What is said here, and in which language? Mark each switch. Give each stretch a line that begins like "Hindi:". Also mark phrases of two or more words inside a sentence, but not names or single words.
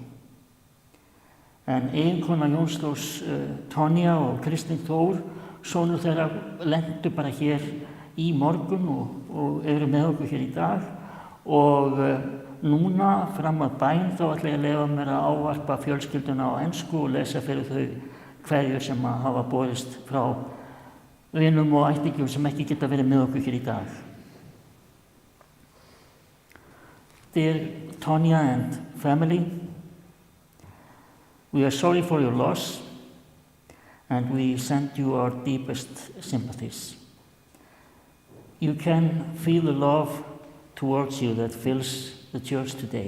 Icelandic: En eiginkona Jóns Þórs, Tonja og Kristinn Þór, sonur þeirra, lentu bara hér í morgun og eru með okkur hér í dag og núna fram að bæn þá ætla ég að leyfa mér að ávarpa fjölskylduna á ensku og lesa fyrir þau kveðjur sem að hafa borist frá vinum og ættingjum sem ekki geta verið með okkur hér í dag.
English: Dear Tonja and family, we are sorry for your loss and we send you our deepest sympathies. You can feel the love towards you that fills the church today.